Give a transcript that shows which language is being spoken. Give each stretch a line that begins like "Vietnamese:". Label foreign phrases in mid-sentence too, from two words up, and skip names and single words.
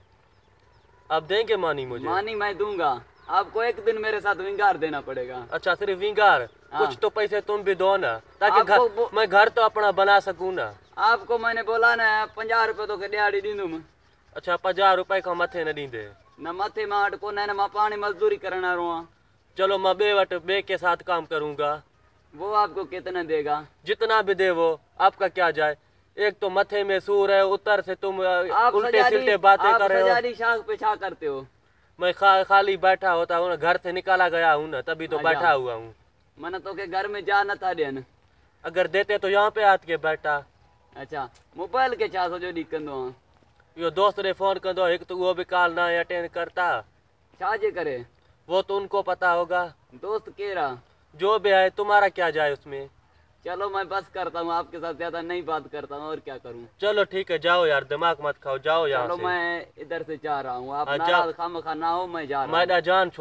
Hindi: अब देंगे मानी मुझे? मानी मैं दूंगा, आपको एक दिन मेरे साथ विंगार देना पड़ेगा। अच्छा सिर्फ विंगार? हाँ। कुछ तो पैसे तुम भी दो ना, ताकि मैं घर तो अपना बना सकूँ ना। आपको मैंने बोला ना 50 रुपये
Sindhi: तो के दिहाड़ी दींदुम। अच्छा 50 रुपए का मथे न दींदे? न मथे मां वटि कोन है, न मां पाणी मजदूरी करण वारो आहियां।
Hindi: चलो मैं बे के साथ काम करूंगा। वो आपको कितना देगा? जितना भी दे वो, आपका क्या जाए। एक तो मथे में सूर है, उतर से तुम उल्टे सिल्टे बातें कर रहे हो। शाख पे छा करते हो? मैं खाली बैठा होता हूँ ना, घर से निकाला गया हूँ ना, तभी तो बैठा हुआ हूँ।
Sindhi: मन तो के घर में जा न था ॾियनि।
Hindi: अगर देते तो यहाँ पे आके बैठा।
Sindhi: अच्छा मोबाइल के छा सॼो ॾींहुं कंदो आहियां?
Hindi: यो दोस्त ने फोन कर दो, एक तो वो भी कॉल ना अटेंड करता।
Sindhi: छा जे करे?
Hindi: वो तो उनको पता होगा।
Sindhi: दोस्त केरा?
Hindi: जो भी है, तुम्हारा क्या जाए उसमें। चलो मैं बस करता हूँ, आपके साथ ज्यादा नहीं बात करता हूँ, और क्या करूँ। चलो ठीक है, जाओ यार, दिमाग मत खाओ, जाओ यहाँ चलो से। मैं इधर से जा रहा हूँ, आप जाओ। खामखा ना हो, मैं जा रहा हूँ।